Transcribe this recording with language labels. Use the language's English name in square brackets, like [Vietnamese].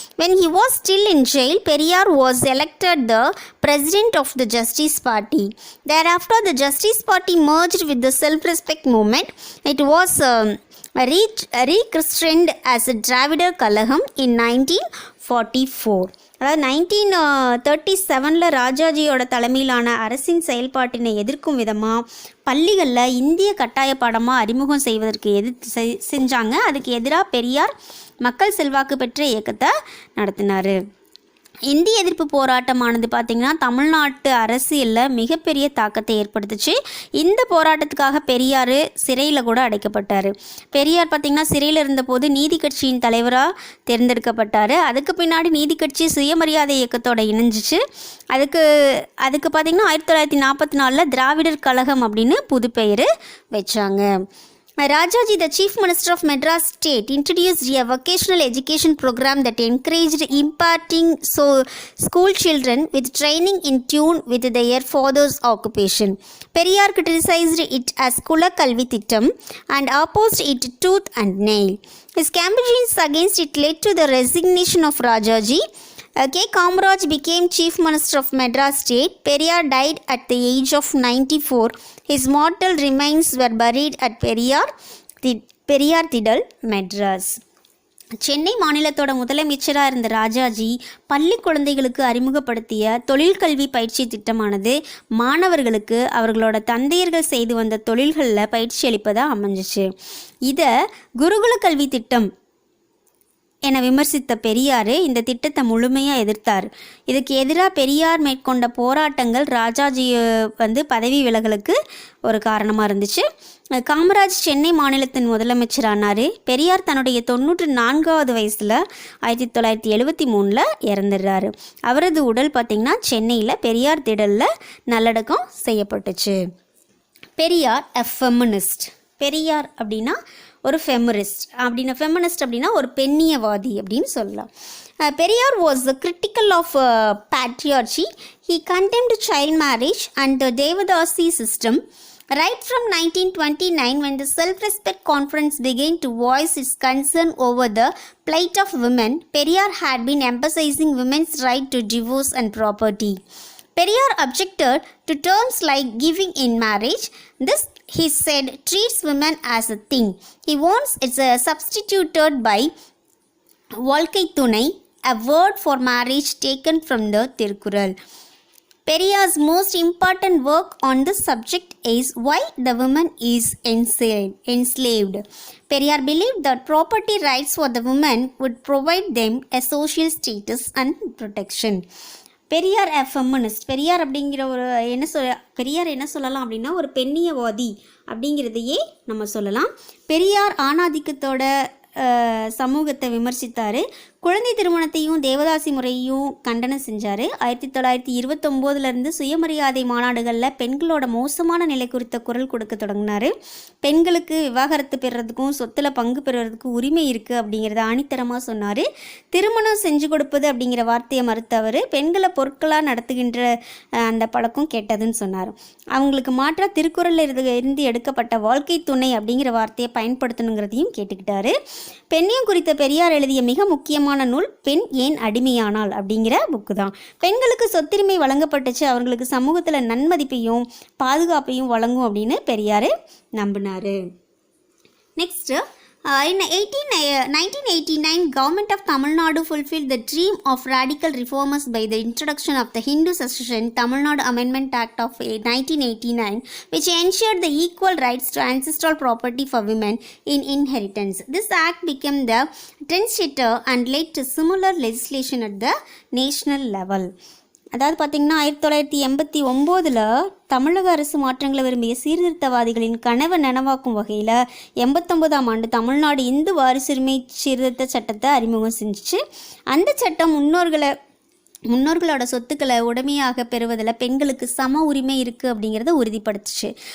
[English] When he was still in jail, Periyar was elected the president of the Justice Party. Thereafter, the Justice Party merged with the Self-Respect movement. It was rechristened as a Dravidar Kalagam in 1944. [Tamil] அதாவது 1937 ராஜாஜியோட தலைமையிலான அரசின் செயல்பாட்டினை எதிர்க்கும் விதமாக பள்ளிகளில் இந்திய கட்டாய பாடமாக அறிமுகம் செய்வதற்கு செஞ்சாங்க. அதுக்கு எதிராக பெரியார் மக்கள் செல்வாக்கு பெற்ற இயக்கத்தை நடத்தினார். இந்திய எதிர்ப்பு போராட்டமானது பார்த்திங்கன்னா தமிழ்நாட்டு அரசியலில் மிகப்பெரிய தாக்கத்தை ஏற்படுத்துச்சு. இந்த போராட்டத்துக்காக பெரியார் சிறையில் கூட அடைக்கப்பட்டார். பெரியார் பார்த்திங்கன்னா சிறையில் இருந்தபோது நீதி கட்சியின் தலைவராக தேர்ந்தெடுக்கப்பட்டார். அதுக்கு பின்னாடி நீதி கட்சி சுயமரியாதை இயக்கத்தோட இணைஞ்சிச்சு. அதுக்கு பார்த்திங்கன்னா 1944 திராவிடர் கழகம் அப்படின்னு புது பெயர் வச்சாங்க. [English] Rajaji, the Chief Minister of Madras State, introduced a vocational education program that encouraged imparting school children with training in tune with their father's occupation. Periyar criticized it as Kula Kalvi Thittam and opposed it tooth and nail. His campaigns against it led to the resignation of Rajaji. K. Kamaraj became Chief Minister of Madras State. Periyar died at the age of 94. His mortal remains were buried at Periyar Thidal, Madras. [Tamil] Chennai மாநிலத்தோட முதலமைச்சராக இருந்த ராஜாஜி பள்ளி குழந்தைகளுக்கு அறிமுகப்படுத்திய தொழில்கல்வி பயிற்சி திட்டமானது மாணவர்களுக்கு அவர்களோட தந்தையர்கள் செய்து வந்த தொழில்களில் பயிற்சி அளிப்பதாக அமைஞ்சிச்சு. இதை குருகுல கல்வி திட்டம் என விமர்சித்த பெரியார் இந்த திட்டத்தை முழுமையாக எதிர்த்தார். இதுக்கு எதிராக பெரியார் மேற்கொண்ட போராட்டங்கள் ராஜாஜி பதவி விலகலுக்கு ஒரு காரணமாக இருந்துச்சு. காமராஜ் சென்னை மாநிலத்தின் முதலமைச்சரானார். பெரியார் தன்னுடைய 94வது வயசில் 1973 இறந்துடுறாரு. அவரது உடல் பார்த்திங்கன்னா சென்னையில் பெரியார் திடலில் நல்லடக்கம் செய்யப்பட்டுச்சு. பெரியார் [English] A feminist. [Tamil] பெரியார் அப்படின்னா ஒரு ஃபெமினிஸ்ட் அப்படின்னா ஒரு பெண்ணியவாதி அப்படின்னு சொல்லலாம். [English] Periyar was critical of patriarchy. He condemned child marriage and the Devadasi system. Right from 1929, when the Self-Respect Conference began to voice its concern over the plight of women, Periyar had been emphasizing women's right to divorce and property. Periyar objected to terms like giving in marriage. This, he said, treats women as a thing. He wants it's substituted by Valkai Thunai, a word for marriage taken from the Tirukkural. Periyar's most important work on this subject is Why the Woman is Enslaved. Periyar believed that property rights for the women would provide them a social status and protection. Periyar a feminist. [Tamil] Periyar அப்படிங்கிற பெரியார் என்ன சொல்லலாம் அப்படின்னா ஒரு பெண்ணியவாதி அப்படிங்கிறதையே நம்ம சொல்லலாம். பெரியார் ஆணாதிக்கத்தோட சமூகத்தை விமர்சித்தார். குழந்தை திருமணத்தையும் தேவதாசி முறையையும் கண்டனம் செஞ்சார். 1929 சுயமரியாதை மாநாடுகளில் பெண்களோட மோசமான நிலை குறித்த குரல் கொடுக்க தொடங்கினார். பெண்களுக்கு விவாகரத்து பெறுறதுக்கும் சொத்தில் பங்கு பெறுவதற்கு உரிமை இருக்குது அப்படிங்கிறத ஆணித்தரமாக சொன்னார். திருமணம் செஞ்சு கொடுப்பது அப்படிங்கிற வார்த்தையை மறுத்தவர் பெண்களை பொருட்களாக நடத்துகின்ற அந்த பழக்கம் கெட்டதுன்னு சொன்னார். அவங்களுக்கு மாற்றாக திருக்குறளில் இருந்து எடுக்கப்பட்ட வாழ்க்கை துணை அப்படிங்கிற வார்த்தையை பயன்படுத்தணுங்கிறதையும் கேட்டுக்கிட்டாரு. பெண்ணையும் குறித்த பெரியார் எழுதிய மிக முக்கியமான நூல் பெண் ஏன் அடிமையானாள் அப்படிங்கிற புக்கு தான். பெண்களுக்கு சொத்துரிமை வழங்கப்பட்டுச்சு, அவர்களுக்கு சமூகத்தில் நன்மதிப்பையும் பாதுகாப்பையும் வழங்கும் அப்படின்னு பெரியார் நம்பினார். Next [English] In 1989, government of Tamil Nadu fulfilled the dream of radical reformers by the introduction of the Hindu Succession Tamil Nadu Amendment Act of 1989, which ensured the equal rights to ancestral property for women in inheritance. This act became the trendsetter and led to similar legislation at the national level. [Tamil] அதாவது பார்த்திங்கன்னா 1989 தமிழக அரசு மாற்றங்களை விரும்பிய சீர்திருத்தவாதிகளின் கனவை நனவாக்கும் வகையில் 89ஆம் ஆண்டு தமிழ்நாடு இந்து வாரிசுரிமை சீர்திருத்த சட்டத்தை அறிமுகம் செஞ்சிச்சு. அந்த சட்டம் முன்னோர்களோட சொத்துக்களை உடைமையாக பெறுவதில் பெண்களுக்கு சம உரிமை இருக்குது அப்படிங்கிறத உறுதிப்படுத்துச்சு.